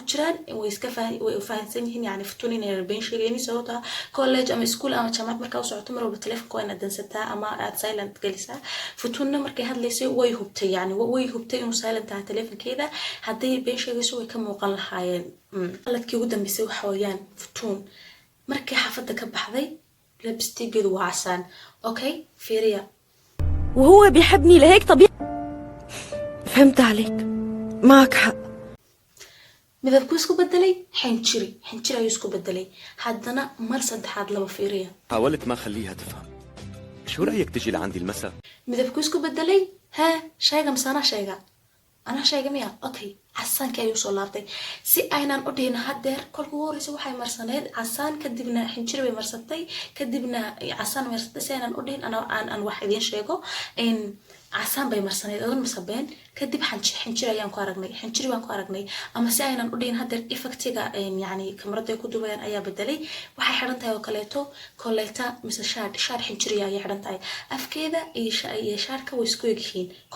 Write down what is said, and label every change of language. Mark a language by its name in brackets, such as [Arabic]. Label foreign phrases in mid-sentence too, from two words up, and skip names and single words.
[Somali] jiraan way iska fahansan yihiin yani futun inay been sheegayni sababta college ama school ama jaamacad markaa u socoto mar walba telefonka waa inaad dansataa ama aad silent gelisaa futunna markay hadlaysay way hubtay yani way hubtay inuu silent aha telefonkeeda hadday been sheegayso way ka muuqan lahaayeen qaladkii ugu dambeysay waxa weeyaan futun markay xaafadda ka baxday labstigeedu waa casaan okay فيريا [Arabic] وهو بيحبني لهيك طبيعي. فهمت عليك، معك حق. [Somali] midabku isku bedelay xinjiri ayuu isku bedelay haddana mar saddexaad laba fiiriya [Arabic] حاولت ما خليها تفهم. شو رأيك تجي لعندي المساء؟ [Somali] midabku isku bedelay ها shayga mise anaa shayga miya okay casaankii ayuu soo laabtay si aynan u dhihin hadeer kolka ugu horeysa waxay marsaneyd casaan kadibna xinjiri bay marsatay kadibna casaan marsatay si aynan u dhihin aan wax idiin sheego casaan bay marsaneyd odan masabeen kadib xinjiri ayaan ku aragnay xinjiri baan ku aragnay ama si aynan u dhihin hadeer effectiga yani kamarada ay ku dubayaan ayaa bedelay waxay xidhan tahay oo kaleeto koleyta mise shaar xinjiri ayay xidhan tahay afkeeda iyo shaarka way isku egyihiin